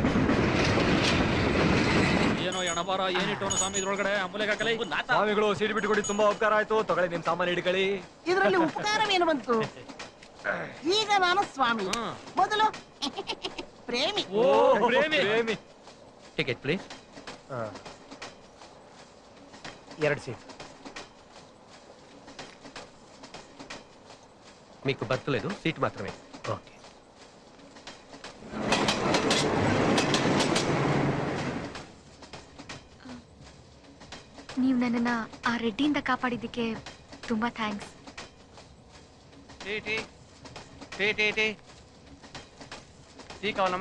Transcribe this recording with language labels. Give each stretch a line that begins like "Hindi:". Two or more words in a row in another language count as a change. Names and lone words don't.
Kannada: ಏನೋ ಎಣಬಾರ ಏನಿಟ್ಟವನು ಸ್ವಾಮಿ ಇದ್ರೊಳಗಡೆ ಅಮೂಲ್ಯ ಕಾಕಲೇ. ಸ್ವಾಮಿಗಳು ಸೀಟ್ ಬಿಟ್ಟುಕೊಡಿ, ತುಂಬಾ ಉಪಕಾರ ಆಯ್ತು. ತಗೊಳ್ಳಿ ನಿಮ್ ಸಾಮಾನು ಹಿಡ್ಕೊಳ್ಳಿ. ಇದರಲ್ಲಿ ಉಪಕಾರವೇನು ಬಂತು? ಈಗ ನಾನು ಸ್ವಾಮಿ, ಮೊದಲು ಪ್ರೇಮಿ. ಓ ಪ್ರೇಮಿ.
English: ticket please.
Telugu: 2 సీట్. మీకు బర్తలేదు, సీట్ మాత్రమే. ఓకే.
Kannada: ನೀವು ನನ್ನನ್ನ ಆ ರೆಡ್ಡಿಯಿಂದ ಕಾಪಾಡಿದ್ದಕ್ಕೆ ತುಂಬಾ ಥ್ಯಾಂಕ್ಸ್.
Telugu: టీ కావాలమ్మ?